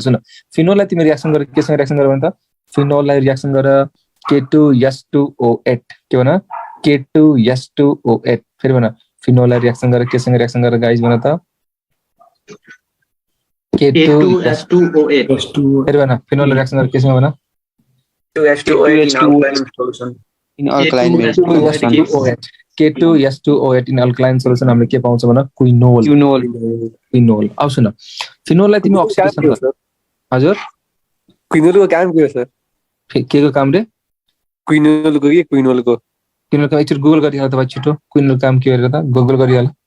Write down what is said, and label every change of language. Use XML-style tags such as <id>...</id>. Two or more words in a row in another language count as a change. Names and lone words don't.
<ne>सुन फिनोललाई तिमी रिएक्सन गर केसँग रिएक्सन गर भने त फिनोललाई रिएक्सन गर K2S2O8 के भन K2S2O8। फेरि भन फिनोललाई रिएक्सन गर केसँग रिएक्सन गर गाइस भन त K2S2O8। फेरि भन फिनोललाई रिएक्सन गर केसँग भन K2S2O8</ne> <en>in alkaline</en> <ne>K2S2O8</ne> <en>in alkaline solution</en> <ne>हामीले के पाउँछ भन क्विनोल। क्विनोल। अब सुन फिनोललाई तिमी अक्सिडेसन गर। हजुर क्विनोलको काम के हो सर? के को काम रे? क्विनोलको के क्विनोलको क्विनोल एकचोटि गुगल गरिहाल तपाईँ छिटो। क्विनोल काम के गरेर त गुगल गरिहाल।</ne>